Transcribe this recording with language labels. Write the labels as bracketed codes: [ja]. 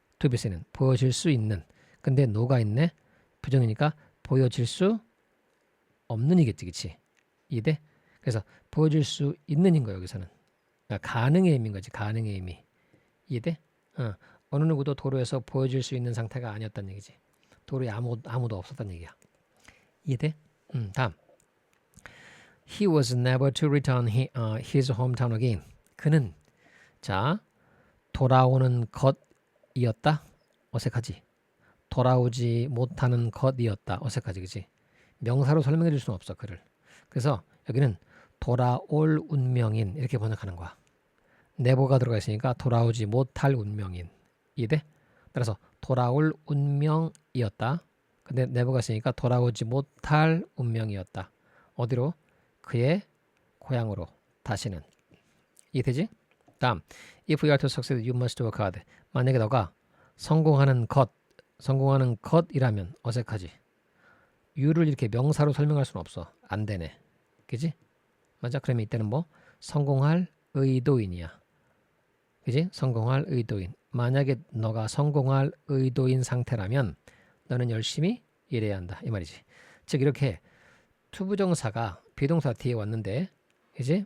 [ko] to be seen은 보여질 수 있는. 근데 no가 있네. 부정이니까 보여질 수 없는이겠지, 그치? 이해돼? 그래서 보여질 수 있는인 거야, 여기서는. 그러니까 가능의 의미인 거지, 가능의 의미. 이해돼? 어느 누구도 도로에서 보여질 수 있는 상태가 아니었다는 얘기지. 도로에 아무도 없었다는 얘기야. 이해돼? 다음. [en] He was never to return his hometown again. [ko] 그는, 자, 돌아오는 것이었다. 어색하지? 돌아오지 못하는 것이었다. 어색하지, 그치? 명사로 설명해 줄 수는 없어, 그를. 그래서 여기는 돌아올 운명인, 이렇게 번역하는 거야. never가 들어가 있으니까 돌아오지 못할 운명인. 이해돼? 따라서 돌아올 운명이었다. 근데 never가 있으니까 돌아오지 못할 운명이었다. 어디로? 그의 고향으로 다시는. 이해되지? 다음, [en] if you are to succeed, you must work hard. [ko] 만약에 너가 성공하는 것이라면 어색하지. you를 이렇게 명사로 설명할 수는 없어. 안 되네. 그지? 맞아? 그러면 이때는 뭐? 성공할 의도인이야. 그지? 성공할 의도인. 만약에 너가 성공할 의도인 상태라면 너는 열심히 일해야 한다. 이 말이지. 즉 이렇게 투부정사가 비동사 뒤에 왔는데, 그지?